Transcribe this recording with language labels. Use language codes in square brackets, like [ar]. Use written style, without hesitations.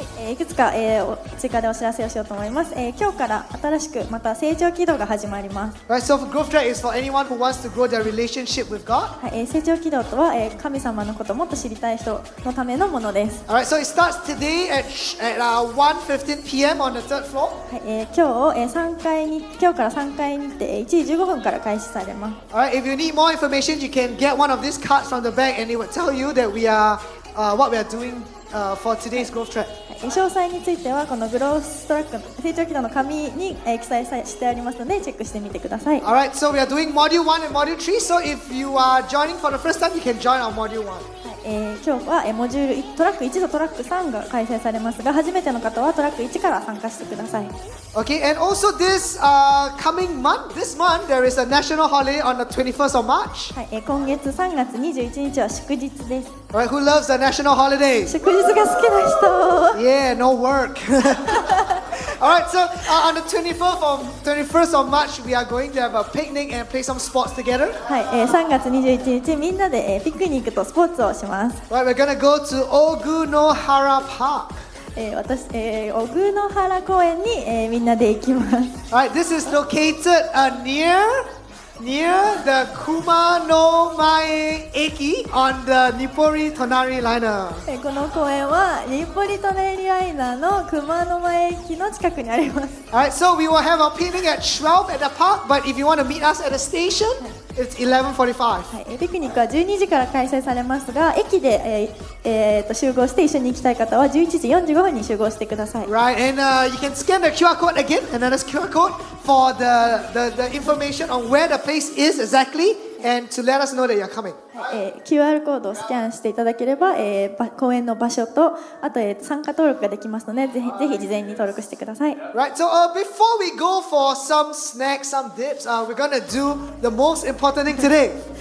[ja] いくつか、追加でお知らせをしようと思います。今日から新しくまた成長軌道が始まります。 [en] Right, so growth track is for anyone who wants to grow their relationship with God. [ja] はい、成長軌道とは、神様のことをもっと知りたい人のためのものです。 [en] Alright, so it starts today at 1:15 p.m. on the third floor. [ja] はい、今日から3階にて1時15分から開始されます。 [en] Alright, if you need more information, you can get one of these cards from the back, and it will tell you that we are what we are doing for today's growth track. [ja] 詳細についてはこのグローストラック成長軌道の紙に、記載してありますのでチェックしてみてください。 [en] Alright, so we are doing module 1 and module 3. So if you are joining for the first time, you can join our module 1. [ja] 今日はモジュールトラック1とトラック3が開催されますが、初めての方はトラック1から参加してください。 [en] Okay, and also this coming month, there is a national holiday on the 21st of March. [ja] はい、今月3月21日は祝日です。 [en] Alright, who loves the national holidays? [ja] 祝日が好きな人。 [en] Yeah, no work. Alright, so on the 21st of March, we are going to have a picnic and play some sports together. [ja] はい、3月21日みんなで、ピクニックとスポーツをします。 [en] Right, we're gonna go to Ogunohara Park. [ja] 私、小久野原公園に、みんなで行きます。 [en] Alright, this is located near the Kumanomae Eki on the Nippori Tonari liner. [ja] この公園は日暮里舎人ライナーの熊野前駅の近くにあります。 [en] Alright, so we will have a picnic at 12 at the park, but if you want to meet us at the station, it's 11:45. [ja] はい、ピクニックは12時から開催されますが、駅で、集合して一緒に行きたい方は11時45分に集合してください。 [en] Right, and you can scan the QR code again, another QR code for the information on where the place is exactly, and to let us know that you're coming. [ja] QR コードをスキャンしていただければ、公園の場所とあと、参加登録ができますので、ぜひ事前に登録してください。 [en] Right, so before we go for some snacks, some dips, we're gonna do the most important thing today.